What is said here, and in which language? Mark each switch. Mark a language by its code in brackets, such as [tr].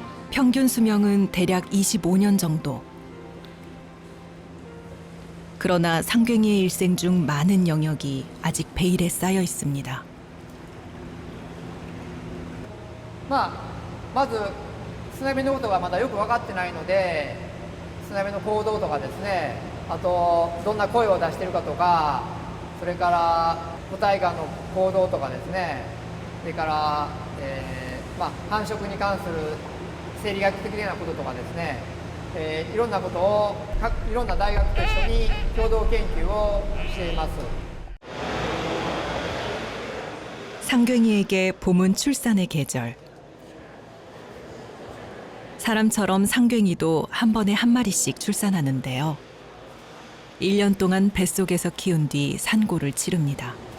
[ko] 평균 수명은 대략 25년 정도. 그러나 상괭이의 일생 중 많은 영역이 아직 베일에 쌓여 있습니다. [ja] まずスナメのことがまだよく分かってないので、スナメの行動とかですね、あとどんな声を出しているかとか、それから個体間の行動とかですね、それから、繁殖に関する生理学的なこととかですね、いろんなことをいろんな大学と一緒に共同研究をしています。 [ko] 상괭이에게 봄은 출산의 계절. 사람처럼 상괭이도 한 번에 한 마리씩 출산하는데요. 1년 동안 뱃속에서 키운 뒤 산고를 치릅니다.